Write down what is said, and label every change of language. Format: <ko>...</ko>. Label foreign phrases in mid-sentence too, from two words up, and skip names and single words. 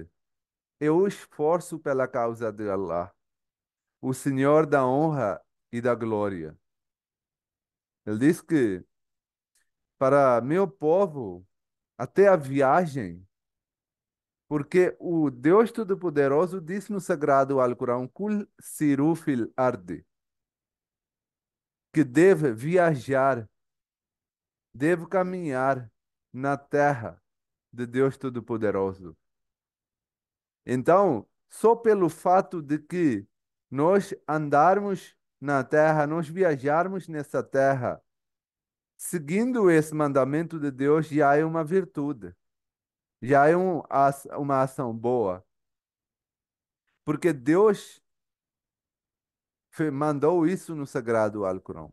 <pt>É o esforço pela causa de Allah, o Senhor da honra e da glória. Ele diz que para meu povo, até a viagem, porque o Deus Todo-Poderoso diz no sagrado Alcorão:</pt> <ar>قل سيروا في الأرض,</ar> <pt>que deve viajar, deve caminhar na terra de Deus Todo-Poderoso. Então, só pelo fato de que nós andarmos na terra, nós viajarmos nessa terra, seguindo esse mandamento de Deus, já é uma virtude, já é uma ação boa, porque Deus mandou isso no sagrado Alcorão.</pt>